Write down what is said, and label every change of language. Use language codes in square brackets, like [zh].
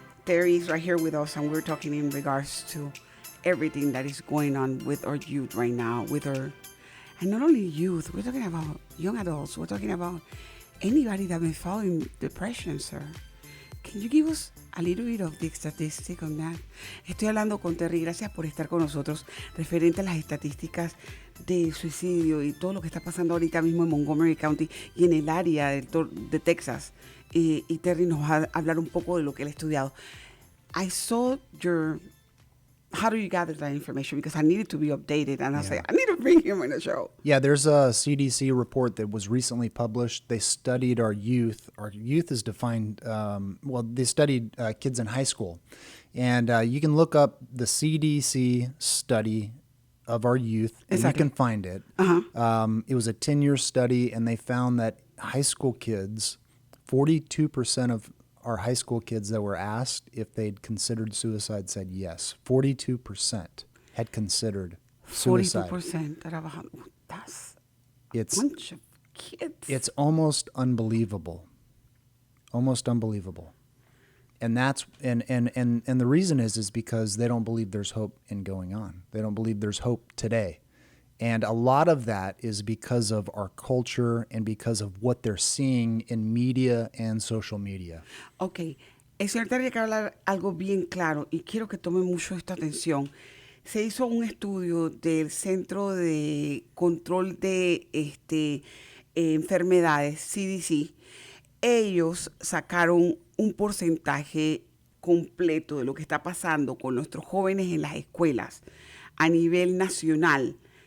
[en] Terry is right here with us, and we're talking in regards to everything that is going on with our youth right now, and not only youth, we're talking about young adults, we're talking about anybody that may fall in depression, sir. Can you give us a little bit of the statistic on that? [es] Estoy hablando con Terry, gracias por estar con nosotros, referente a las estadísticas de suicidio y todo lo que está pasando ahorita mismo en Montgomery County y en el área de Texas. Y Terry nos va a hablar un poco de lo que él ha estudiado. [en] I saw your... How do you gather that information? Because I needed to be updated, and I was like, I need to bring him on the show. Yeah, there's a CDC report that was recently published. They studied our youth. Our youth is defined, they studied kids in high school. And you can look up the CDC study of our youth, and you can find it. It was a 10-year study, and they found that high school kids, 42% of our high school kids that were asked if they'd considered suicide said yes. 42% had considered suicide. 42%. That's a bunch of kids. It's almost unbelievable. Almost unbelievable. And that's and the reason is because they don't believe there's hope in going on. They don't believe there's hope today. And a lot of that is because of our culture and because of what they're seeing in media and social media. Okay. [es] El señor Terry quiere hablar algo bien claro y quiero que tome mucho esta atención. Se hizo un estudio del Centro de Control de Enfermedades, CDC. Ellos sacaron un porcentaje completo de lo que está pasando con nuestros jóvenes en las escuelas a nivel nacional.